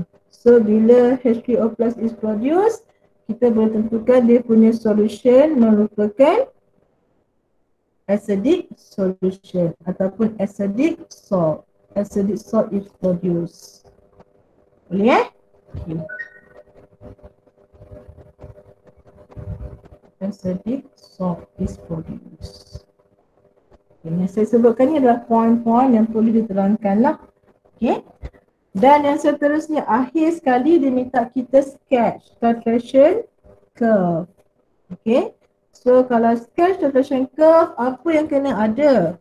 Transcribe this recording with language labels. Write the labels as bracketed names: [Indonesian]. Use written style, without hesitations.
[Malay] So bila H3O plus [English] is produced, [Malay] kita boleh tentukan dia punya solution merupakan acidic solution ataupun acidic salt. [English] acidic salt is produced. Boleh Okay. Acidic salt is produced. [Malay] Yang saya sebutkan ni adalah poin-poin yang perlu diterangkan lah. Okay. Dan yang seterusnya, akhir sekali dia minta kita sketch titration curve. Okay. So kalau sketch titration curve, apa yang kena ada?